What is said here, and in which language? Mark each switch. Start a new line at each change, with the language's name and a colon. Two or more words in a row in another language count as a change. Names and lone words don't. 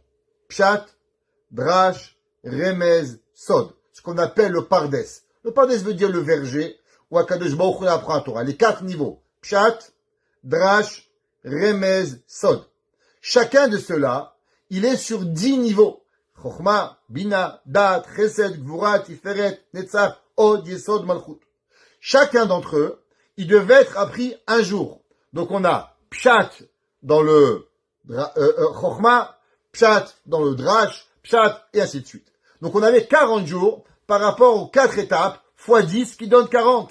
Hebrew: פשט, דרש, רמז, סוד.
French: Ce qu'on appelle le Pardes. Le Pardes veut dire le verger, où
Hebrew: הקדוש ברוך הוא
French: apprend la Torah. Les 4 niveaux.
Hebrew: פשט, דרש, רמז, סוד.
French: Chacun de ceux-là, il est sur 10 niveaux.
Hebrew: חכמה, בינה, דעת, חסד, גבורה, תפארת, נצח, הוד, יסוד, מלכות.
French: Chacun d'entre eux, il devait être appris un jour. Donc on a Pshat dans le Chochma, Pshat dans le Drash, Pshat, et ainsi de suite. Donc on avait 40 jours par rapport aux 4 étapes, fois 10 qui donne 40.